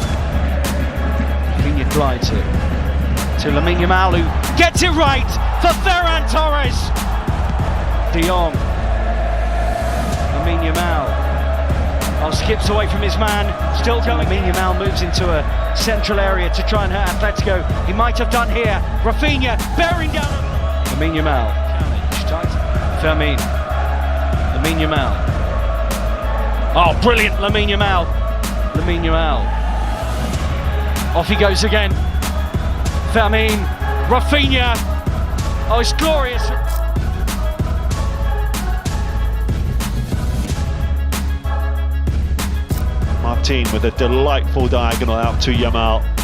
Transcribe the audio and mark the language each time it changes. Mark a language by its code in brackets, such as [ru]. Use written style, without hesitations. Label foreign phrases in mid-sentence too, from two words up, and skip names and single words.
[en] Rafinha glides it to Lamine Yamal, who gets it right for Ferran Torres. De Jong. Lamine Yamal. Oh, skips away from his man, still going. Lamine Yamal moves into a central area to try and hurt Atletico. He might have done here. Rafinha bearing down. Lamine Yamal. Fermin. Lamine Yamal. Oh, brilliant, Lamine Yamal. Lamine Yamal. Off he goes again. Fermin. Rafinha. Oh, it's glorious. Martin with a delightful diagonal out to Yamal.